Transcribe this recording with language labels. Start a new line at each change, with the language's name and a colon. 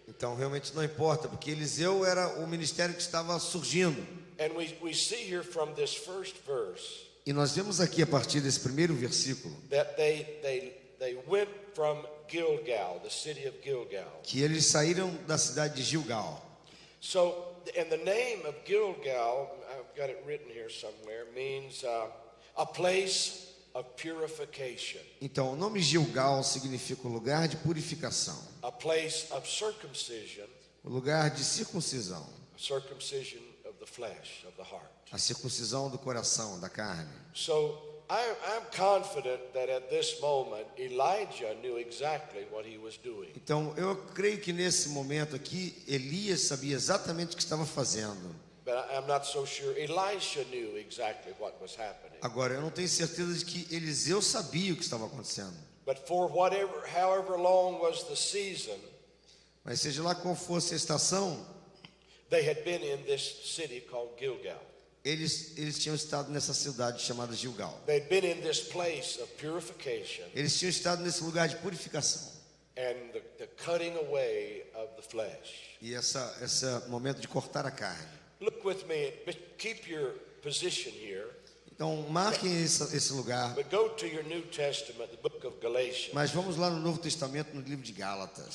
Portuguese: Então realmente não importa, porque Eliseu era o ministério que estava surgindo.
English: And we see here from this first verse
Portuguese: E nós vemos aqui a partir desse primeiro versículo
English: that they went from Gilgal, the city of Gilgal.
Portuguese: que eles saíram da cidade de Gilgal.
English: So, and the name of Gilgal, I've got it written here somewhere, means a place of purification,
Portuguese: Então o nome Gilgal significa o lugar de purificação,
English: a place of circumcision,
Portuguese: o lugar de circuncisão,
English: circumcision of the flesh, of the heart.
Portuguese: a circuncisão do coração, da carne.
English: So I'm confident that at this moment Elijah knew exactly what he was doing.
Portuguese: Então eu creio que nesse momento aqui Elias sabia exatamente o que estava fazendo.
English: But I'm not so sure Elisha knew exactly what was happening.
Portuguese: Agora eu não tenho certeza de que Eliseu sabia o que estava acontecendo.
English: But for however long was the season,
Portuguese: Mas seja lá qual fosse a estação,
English: they had been in this city called Gilgal.
Portuguese: eles tinham estado nessa cidade chamada Gilgal.
English: They'd been in this place of purification
Portuguese: Eles tinham estado nesse lugar de purificação.
English: and the cutting away of the flesh.
Portuguese: E esse momento de cortar a carne.
English: Look with me, keep your position here,
Portuguese: Então marquem esse lugar.
English: but go to your New Testament, the book of Galatians.
Portuguese: Mas vamos lá no Novo Testamento, no livro de Gálatas.